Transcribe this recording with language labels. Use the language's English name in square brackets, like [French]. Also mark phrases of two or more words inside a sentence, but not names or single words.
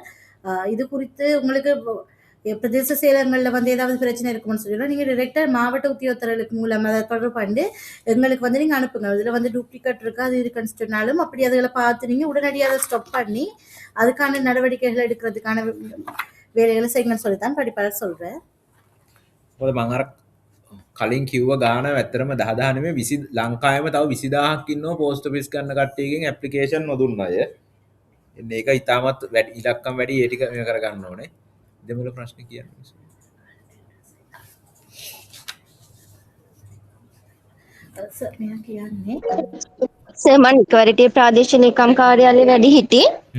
[Tamil] இது குறித்து உங்களுக்கு பிரதேச செயலகங்களில் வந்து ஏதாவது பிரச்சனை இருக்கும்னு சொல்லி நீங்கள் டிரெக்டாக மாவட்ட உத்தியோகத்தர்களுக்கு மூலம் அதை தொடர்பு பண்ணி எங்களுக்கு வந்து நீங்கள் அனுப்புங்க. இதில் வந்து டூப்ளிகேட் இருக்குது அது இருக்குன்னு சொன்னாலும் அப்படி அதுகளை பார்த்து நீங்கள் உடனடியாக அதை ஸ்டாப் பண்ணி அதுக்கான நடவடிக்கைகள் எடுக்கிறதுக்கான வேலைகளை செய்யுங்கன்னு சொல்லித்தான் படிப்பாளர் சொல்கிறேன். [Sinhala] මොකද මම අර කලින් කිව්ව ගාන ඇත්තටම 10000 නෙමෙයි 20 ලංකාවේම තව 20000ක් ඉන්නවා [English] post office [Sinhala] ගන්න කට්ටියකින් ඇප්ලිකේෂන් නොදුන්න අය. එන්නේ ඒක ඉතාමත් වැඩි ඉලක්කම් වැඩි ඒ ටික මේ කරගන්න ඕනේ. දෙමළ ප්‍රශ්න කියන්නේ. සර් මම ඉක්වරිටි ප්‍රාදේශීය ලේකම් කාර්යාලයේ වැඩි හිටියේ.